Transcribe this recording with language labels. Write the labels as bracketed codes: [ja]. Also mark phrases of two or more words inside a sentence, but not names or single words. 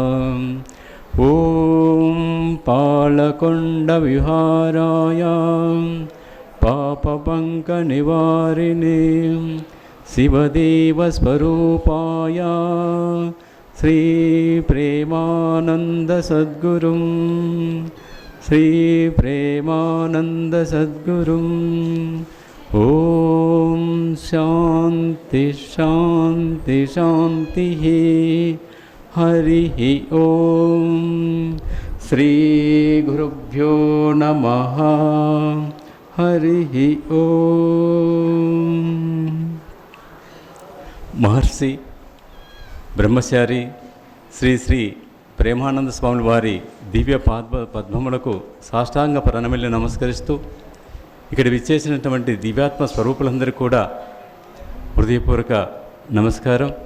[sa] ॐ पालकोण्डविहाराय पापपङ्कनिवारिणे शिवदेवस्वरूपाय श्रीप्रेमानन्दसद्गुरुं ॐ शान्ति शान्ति शान्तिः। हरिः ॐ श्रीगुरुभ्यो नमः। हरिः ॐ। [te] महर्षि బ్రహ్మచారి శ్రీ శ్రీ ప్రేమానంద స్వాముల వారి దివ్య పద్మములకు సాష్టాంగ ప్రణమిల్లి నమస్కరిస్తూ ఇక్కడ విచ్చేసినటువంటి దివ్యాత్మ స్వరూపులందరికీ కూడా హృదయపూర్వక నమస్కారం.